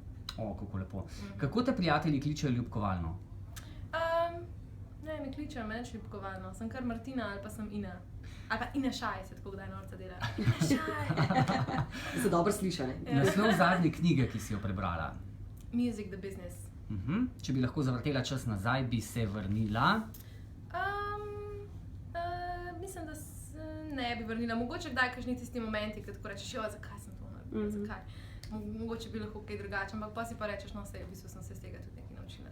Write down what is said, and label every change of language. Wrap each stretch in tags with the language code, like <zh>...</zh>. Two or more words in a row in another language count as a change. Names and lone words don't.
<sl>Kako lepo. Kako te prijatelji kličejo ljubkovalno? Ne kličejo me nič ljubkovalno. Sem kar Martina ali pa sem Ina. Ali pa Ina Šaj se tako kdaj norca dela. Ina Šaj! So dobro slišane. Naslov zadnje knjige, ki si jo prebrala? Music the Business. Če bi lahko zavrtela čas nazaj, bi se vrnila? Mislim, da se ne bi vrnila. Mogoče kdaj kakšni tisti momenti, ko tako rečeš, zakaj sem to naredila, zakaj. Mogoče bi lahko kaj drugače, ampak pa si pa rečeš, no sej, v bistvu sem se iz tega tudi nekaj naučila.</sl>